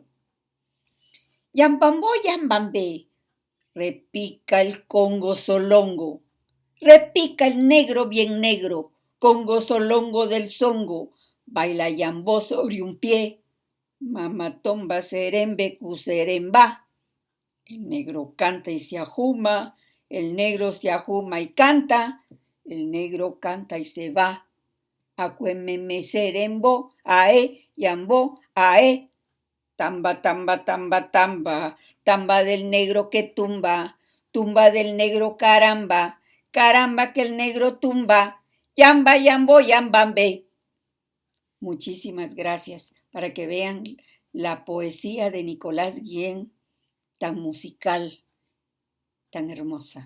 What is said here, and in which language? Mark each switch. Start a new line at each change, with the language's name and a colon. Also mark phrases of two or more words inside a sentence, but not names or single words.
Spanish: Yambambó, yambambé, repica el congo solongo, repica el negro bien negro, congo solongo del zongo, baila yambó sobre un pie, mamatomba serembe cuseremba. El negro canta y se ajuma, el negro se ajuma y canta, el negro canta y se va. Acuememe serembo, ae, yambó, ae. Tamba, tamba, tamba, tamba, tamba del negro que tumba, tumba del negro caramba, caramba que el negro tumba, yamba, yambo, yambambe. Muchísimas gracias para que vean la poesía de Nicolás Guillén, tan musical, tan hermosa.